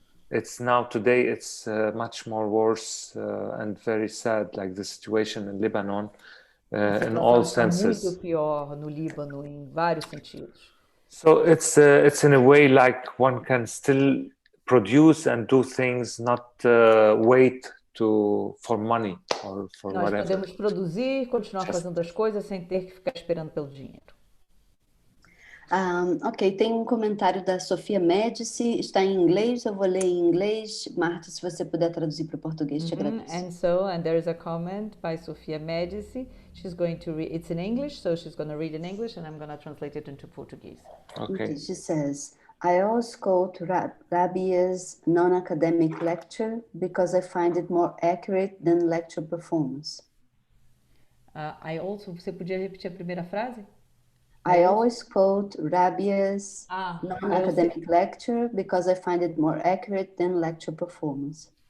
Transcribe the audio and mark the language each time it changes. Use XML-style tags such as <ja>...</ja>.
<en>it's now today it's much more worse and very sad, like the situation in Lebanon in all senses.</en> <pt>Muito pior no Líbano em vários sentidos.</pt> <en>So it's in a way like one can still produce and do things, not wait for money or for</en> <pt>Nós</pt> <en>whatever.</en> <pt>podemos produzir, continuar fazendo as coisas sem ter que ficar esperando pelo dinheiro. Ok, tem um comentário da Sofia Médici, está em inglês, eu vou ler em inglês. Marta, se você puder traduzir para o português, te agradeço.</pt> <en>And there is a comment by Sofia Médici. She's going to read, it's in English, so she's going to read in English and I'm going to translate it into Portuguese. Okay. She says, I always quote Rabia's non-academic lecture because I find it more accurate than lecture performance.</en> <pt>Você podia repetir a primeira frase?</pt> <en>I always quote Rabia's non-academic lecture because I find it more accurate than lecture performance.</en>